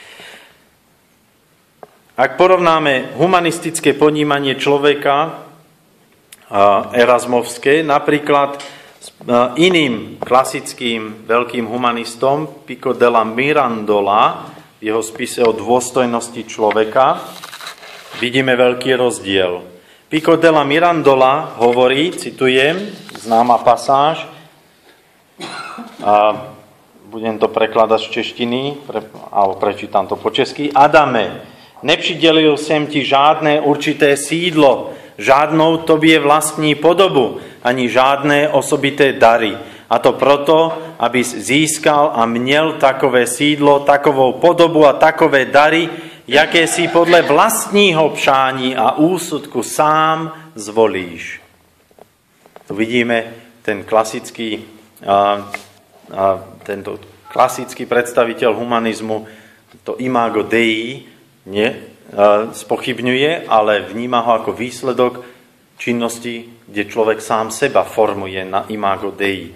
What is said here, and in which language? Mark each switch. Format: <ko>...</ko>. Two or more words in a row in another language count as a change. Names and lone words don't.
<sk>Ak porovnáme humanistické ponímanie človeka erasmovské, napríklad s iným klasickým veľkým humanistom Pico della Mirandola v jeho spise o dôstojnosti človeka, vidíme veľký rozdiel. Pico della Mirandola hovorí, citujem, známa pasáž, a budem to prekladať z češtiny, alebo prečítam to po česky.</sk> <cs>Adame, nepřidělil jsem ti žádné určité sídlo, žádnou tobě vlastní podobu, ani žádné osobité dary. A to proto, abys získal a měl takové sídlo, takovou podobu a takové dary, jaké si podle vlastního přání a úsudku sám zvolíš.</cs> <sk>Tu vidíme ten klasický tento klasický predstaviteľ humanizmu to</sk> <la>imago Dei</la> <sk>spochybňuje, ale vníma ho ako výsledok činnosti, kde človek sám seba formuje na</sk> <la>imago Dei.</la>